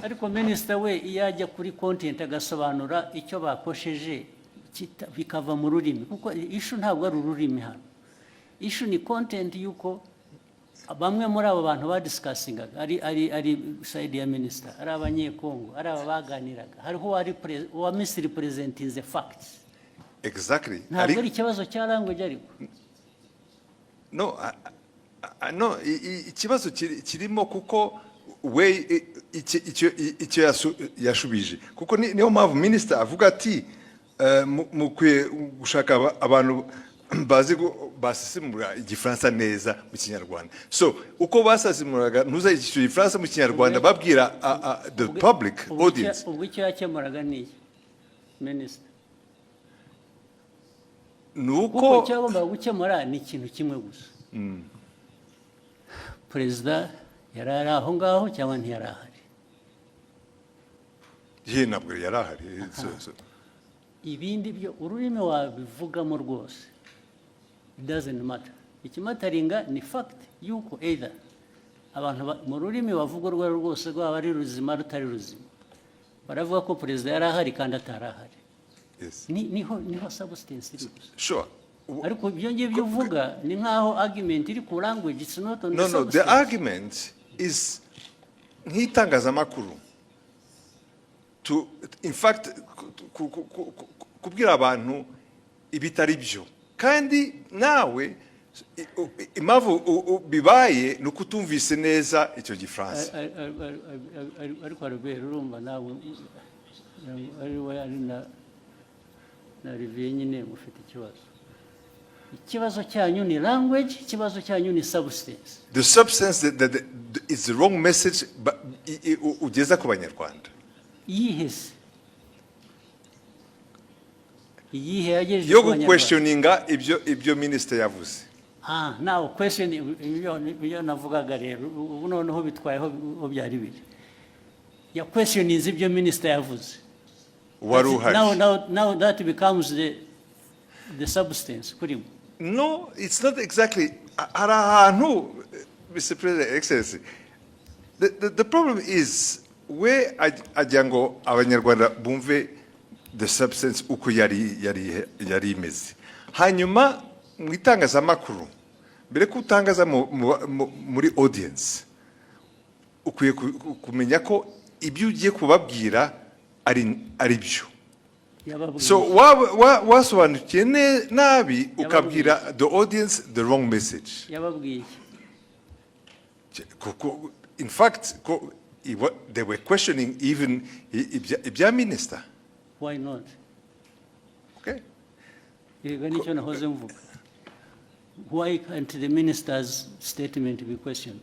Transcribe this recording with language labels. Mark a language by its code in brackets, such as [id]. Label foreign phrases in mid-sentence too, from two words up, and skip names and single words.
[rw] Ariko minister we yajya kuri content agasobanura icyo bakosheje bikava mu rurimi kuko ishu ntabwo ari ururimi hano. issue ni content yuko bamwe muri abo bantu badiscussing ari side ya minister ari abanyekongo ari abaganiraga hariho wa [en] misrepresenting the facts. Exactly. [rw] Ntabwo ari ikibazo cya language ariko. No, no, ikibazo kirimo kuko we icyo yashubije kuko niyo mpamvu minister avuga ati mukwiye gushaka abantu bazi basesemura igifaransa neza mu kinyarwanda. So uko basesemuraga ntuza igifaransa mu kinyarwanda babwira [en] the public audience. [rw] Ubwo icyo yakemuraga ni minister. Nuko cyagomba gukemura ni ikintu kimwe gusa. Perezida yarari aho ngaho cyangwa ntiyarahari? Ntabwo yarahari. Ibindi byo ururimi wabivugamo rwose. [en] It doesn't matter. [rw] Ikimataringa ni fact yuko either abantu mu rurimi bavuga urwo rwose rwaba ari ruzima rutari ruzima. Baravuga ko perezida yarahari kandi atarahari. [en] Yes. [rw] Niho substance iri gusa. [en] Sure. [rw] Ariko ibyo ngibyo uvuga ni nkaho argument iri ku language, [en] it's not on the substance. No, the argument is [rw] nk'itangazamakuru [en] to in fact [rw] kubwira abantu ibitari byo kandi nawe impamvu bibaye ni ukutumvise neza icyo gifaransa. Ariko Albert urumva nawe ari na Olivier nyine mufite ikibazo cyanyu ni language, ikibazo cyanyu ni substance. [en] The substance that is the wrong message [rw] ugeza ku banyarwanda. Yihese yagejeje yo questioninga ibyo minister yavuze. [en] Now question [rw] ibyo navugaga rero ubu noneho bitwayeho byari biri ya questioning ibyo minister yavuze. [en] Now that becomes the substance kurimo. No, it's not exactly. Mr. President, Excellency, the problem is where [rw] ajango abanyarwanda bumve [en] the substance [rw] uko yari imeze. Hanyuma mu itangazamakuru mbere ko utangaza muri audience ukwiye kumenya ko ibyo ugiye kubabwira ari byo. So wasobanukiye nabi ukabwira [en] the audience the wrong message. [rw] Yababwiye. [en] In fact, they were questioning even ibya minister. Why not? Okay. Why can't the minister's statement be questioned?